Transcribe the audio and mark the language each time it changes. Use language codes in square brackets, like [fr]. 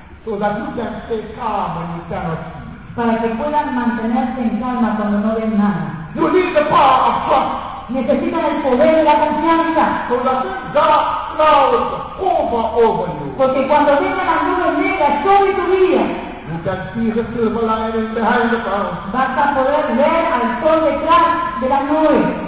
[en] So that you can stay calm when you cannot see. [es] Para que puedan mantenerse en calma cuando no ven nada. [en] You need the power of trust. [es] Necesitan el poder de la confianza. [en] So that God flows over, over you. [es] Porque cuando venga la nube negra sobre tu vida, [en] you can see the silver lining behind the cloud. [es] Vas a poder ver al sol detrás de la nube.